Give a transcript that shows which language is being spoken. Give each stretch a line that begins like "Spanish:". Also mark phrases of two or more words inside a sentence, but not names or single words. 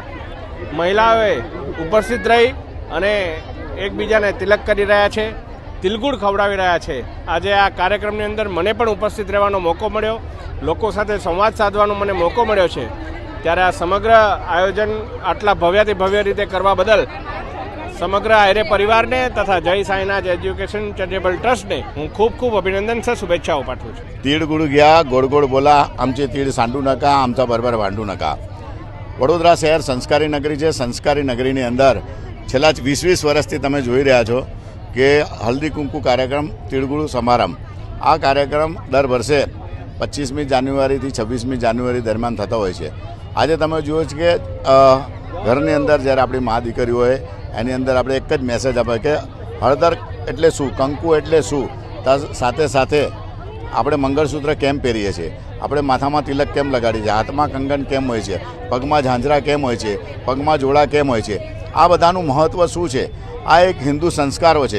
Gujarati: મહિલાઓએ ઉપસ્થિત રહી અને એકબીજાને તિલક કરી રહ્યા છે, તિલગુડ ખવડાવી રહ્યા છે। આજે આ કાર્યક્રમની અંદર મને પણ ઉપસ્થિત રહેવાનો મોકો મળ્યો, લોકો સાથે સંવાદ સાધવાનો મને મોકો મળ્યો છે, ત્યારે આ સમગ્ર આયોજન આટલા ભવ્યાથી ભવ્ય રીતે કરવા બદલ સમગ્ર આયરે પરિવારને तथा जय साईनाथ एजुकेशन चॅरिटेबल ट्रस्टने હું
Marathi: खूप खूप अभिनंदन से शुभेच्छाओं पाठवू
Gujarati: છું।
Marathi: तीळ गुड घ्या, गोड गोड बोला, आमचे तीळ सांडू नका, आमचा बरोबर भांडू नका।
Gujarati: વડોદરા શહેર સંસ્કારી નગરી છે। સંસ્કારી નગરીની અંદર છેલ્લા 20 વર્ષથી તમે જોઈ રહ્યા છો કે હલ્દી કુંકુ કાર્યક્રમ, તિળગુડ સમારંભ, આ કાર્યક્રમ દર વર્ષે 25મી જાન્યુઆરીથી 26મી જાન્યુઆરી દરમિયાન થતો હોય છે। આજે તમે જુઓ છો કે ઘરની અંદર જ્યારે આપણી મા દીકરીઓ હોય એની અંદર આપણે એક જ મેસેજ આપે કે હળદર એટલે શું, કંકુ એટલે શું, સાથે સાથે આપણે મંગળસૂત્ર કેમ પહેરીએ છીએ, આપણે માથામાં તિલક કેમ લગાડીએ છીએ, હાથમાં કંગન કેમ હોય છે, પગમાં ઝાંઝરા કેમ હોય છે, પગમાં જોડા કેમ હોય છે, આ બધાનું મહત્ત્વ શું છે, આ એક હિન્દુ સંસ્કારો છે।